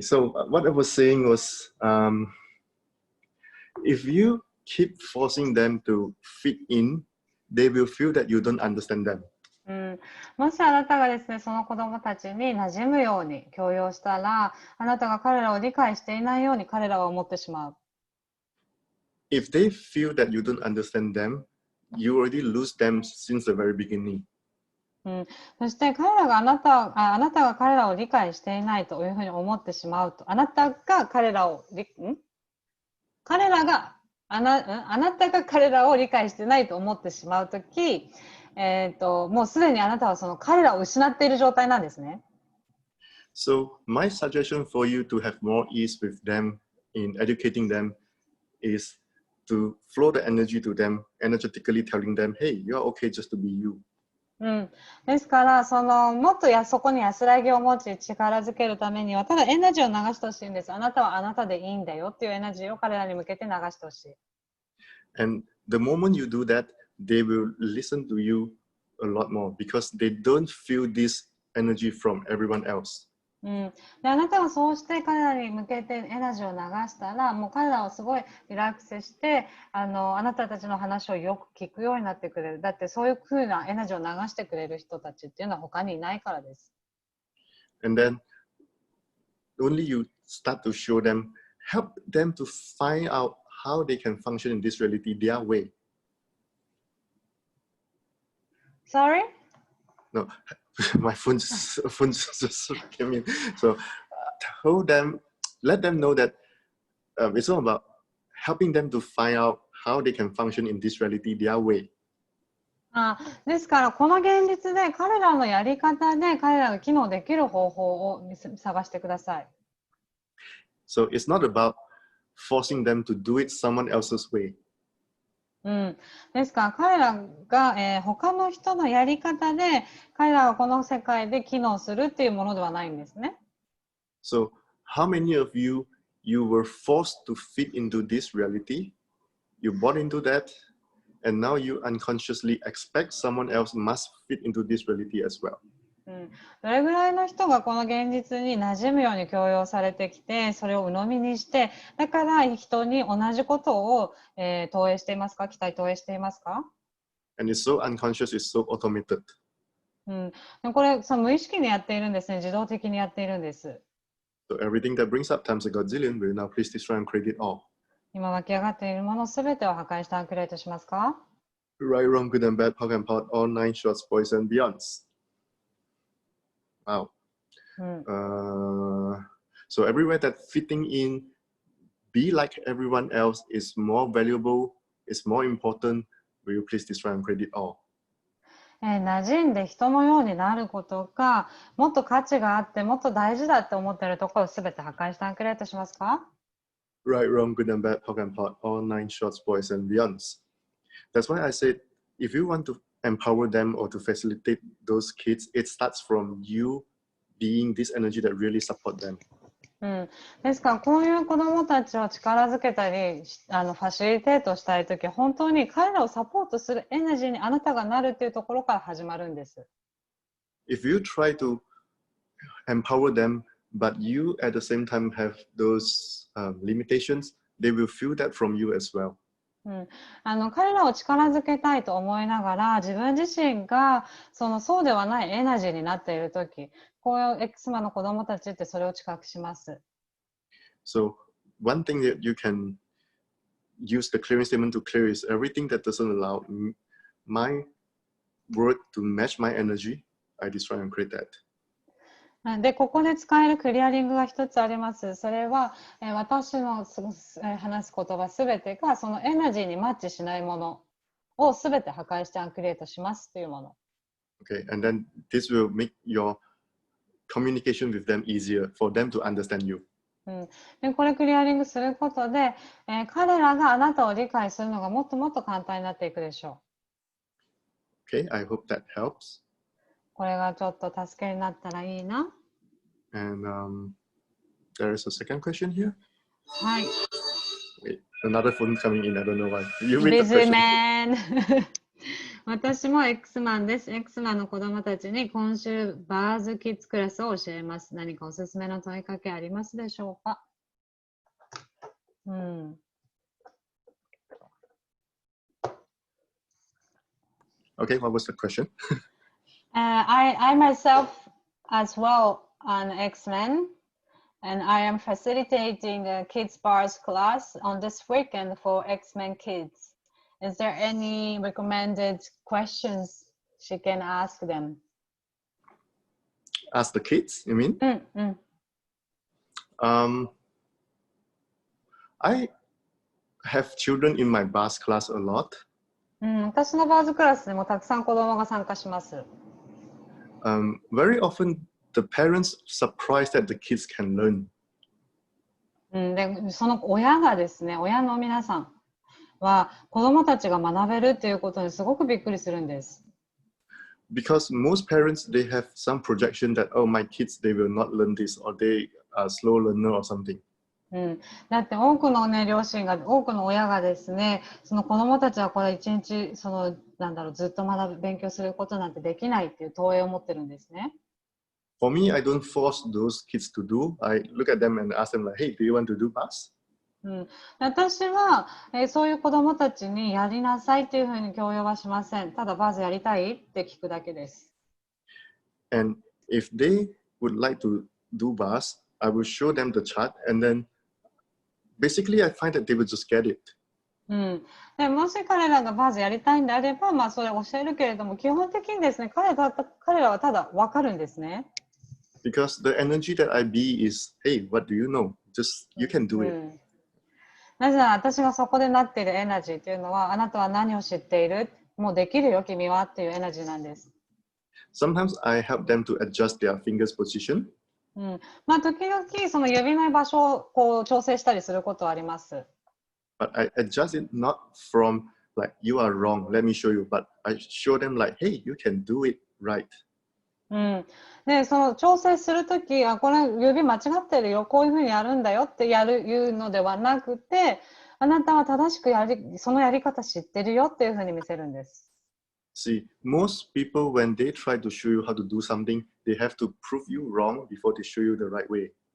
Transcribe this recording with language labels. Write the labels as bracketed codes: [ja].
[en] So what I was saying was, if you keep forcing them to fit in, they will feel that you don't understand them. [ja] うん、もしあなたがですね、その子どもたちに馴染むように強要したら、あなたが彼らを理解していないように彼らは思ってしまう。 [en] If they feel that you don't understand them, you already lose them since the very beginning. [ja] うん、そしてあなたが彼らを理解していないというふうに思ってしまうと、あなたが彼らを彼らがあなたが彼らを理解してないと思ってしまうとき、もうすでにあなたはその彼らを失っている状態なんですね。 [en] So my suggestion for you to have more ease with them in educating them is to flow the energy to them, energetically telling them, hey, you're okay just to be you. [ja] うん、ですからもっとそこに安らぎを持ち力づけるためにはただエナジーを流してほしいんです。あなたはあなたでいいんだよっていうエナジーを彼らに向けて流してほしい。 [en] And the moment you do that, they will listen to you a lot more because they don't feel this energy from everyone else. [ja] うん、であなたがそうして彼らに向けてエナジーを流したらもう彼らはすごいリラックスしてあなたたちの話をよく聞くようになってくれる。だってそういう風なエナジーを流してくれる人たちっていうのは他にいないからです。 [en] And then only you start to show them, help them to find out how they can function in this reality their way. Sorry? No, my phone just came in. So told them, let them know that it's all about helping them to find out how they can function in this reality their way. [ja] ですからこの現実で彼らのやり方で彼らが機能できる方法を探してください。 [en] So it's not about forcing them to do it someone else's way. [ja] うん、ですから彼らが、他の人のやり方で彼らがこの世界で機能するっていうものではないんですね。 [en] So how many of you were forced to fit into this reality? You bought into that, and now you unconsciously expect someone else must fit into this reality as well. [ja] うん、どれぐらいの人がこの現実に馴染むように強要されてきてそれを鵜呑みにしてだから人に同じことを、投影していますか期待投影していますか、 [en] And it's so unconscious, it's so automated. [ja] うん、でこれ無意識にやっているんですね。自動的にやっているんです。 [en] So everything that brings up times a godzillion will now please destroy and create it all. [ja] 今湧き上がっているものすべてを破壊してアンクレートしますか？ [en] Right, wrong, good and bad, POC and POD, all 9 shorts, boys and beyonds. Wow. うん、 So everywhere that fitting in, be like everyone else is more valuable, is more important, will you please destroy and create it all? [ja] 馴染んで人のようになることがもっと価値があってもっと大事だって思っているところをすべて破壊してアンクレートしますか？ [en] Right, wrong, good and bad, POC and POD, all 9 shorts, boys and beyonds. That's why I said, if you want to empower them or to facilitate those kids, it starts from you being this energy that really support them. [ja] うん、ですからこういう子どもたちを力づけたりファシリテートしたいとき本当に彼らをサポートするエナジーにあなたがなるっていうところから始まるんです。 [en] If you try to empower them, but you at the same time have those limitations, they will feel that from you as well. [ja] うん、彼らを力づけたいと思いながら自分自身がそうではないエナジーになっているときこういう X マの子どもたちってそれを知覚します。 [en] So one thing that you can use the clearing statement to clear is everything that doesn't allow my word to match my energy, I destroy and create that. [ja] で、ここで使えるクリアリングが一つあります。それは、私の話す言葉すべてがそのエナジーにマッチしないものをすべて破壊してアンクリエイトしますというもの。 [en] Okay, and then this will make your communication with them easier for them to understand you. [ja] でこれクリアリングすることで、彼らがあなたを理解するのがもっともっと簡単になっていくでしょ [en] Okay, I hope that helps. [ja] う。これがちょっと助けになったらいいな。 [en] And there is a second question here. [ja] はい。 [en] Wait, another phone coming in. I don't know why. You read the ビズ question. [ja] メン私も X マンです。 X マンの子供たちに今週バーズキッズクラスを教えます。何かおすすめの問いかけありますでしょうか？ [en] Okay, what was the question? I myself as well an X-Men and I am facilitating a kids bars class on this weekend for X-Men kids. Is there any recommended questions she can ask them? Ask the kids, you mean? I have children in my bars class a lot. [ja] 私のバーズクラスでもたくさん子供が参加します。 [en] Very often the parents surprised that the kids can learn. [ja] でその親がですね、親の皆さんは子供たちが学べるっていうことにすごくびっくりするんです。 [en] Because most parents, they have some projection that, oh, my kids, they will not learn this or they are slow learner or something. [ja] だって多くのね、両親が、多くの親がですね、その子供たちはこれ一日、ずっと勉強することなんてできないっていう投影を持ってるんですね。 [en] For me, I don't force those kids to do. I look at them and ask them like, hey, do you want to do bars? [ja] 私は、そういう子供たちにやりなさいっていうふうに強要はしません。ただバーズやりたいって聞くだけです。 [en] And if they would like to do bars, I will show them the chart and then basically I find that they will just get it. [ja] でもし彼らがバーズやりたいんであれば、それ教えるけれども、基本的にですね、彼らはただ分かるんですね。 [en] Because the energy that I be is, hey, what do you know? Just, you can do it. [ja] なぜなら私がそこでなっているエナジーというのは、あなたは何を知っている？もうできるよ、君はっていうエナジーなんです。 [en] Sometimes I help them to adjust their fingers position. [ja] 時々その指の場所をこう調整したりすることはあります。 [en] But I adjust it not from like, you are wrong, let me show you, but I show them like, hey, you can do it right. [ja] で、その調整するとき、これ指間違ってるよ、こういうふうにやるんだよっていうのではなくて、あなたは正しくそのやり方知ってるよっていうふうに見せるんです。 [en] See, most people, when they try to show you how to do something, they have to prove you wrong before they show you the right way.